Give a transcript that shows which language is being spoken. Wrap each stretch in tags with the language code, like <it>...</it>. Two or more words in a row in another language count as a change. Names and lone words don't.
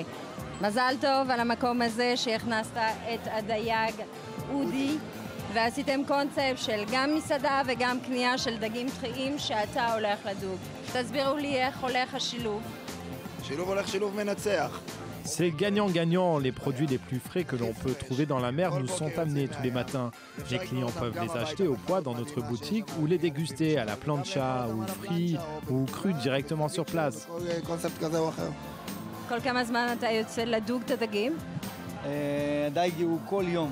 <he>מזל טוב על המקום הזה שהכנסת את הדייג אודי, ועשיתם קונספט של גם מסעדה וגם קנייה של דגים טריים שאתה הולך לדוג. תסבירו לי איך הולך השילוב. שילוב הולך שילוב מנצח.</he> <fr>C'est gagnant-gagnant. Les produits les plus frais que l'on peut trouver dans la mer nous sont amenés tous les matins. Les clients peuvent les acheter au poids dans notre boutique ou les déguster à la plancha ou frits ou crus directement sur place.</fr> <he>כל כמה זמן אתה יוצא לדוג את הדגים? הדייג הוא כל יום.</he>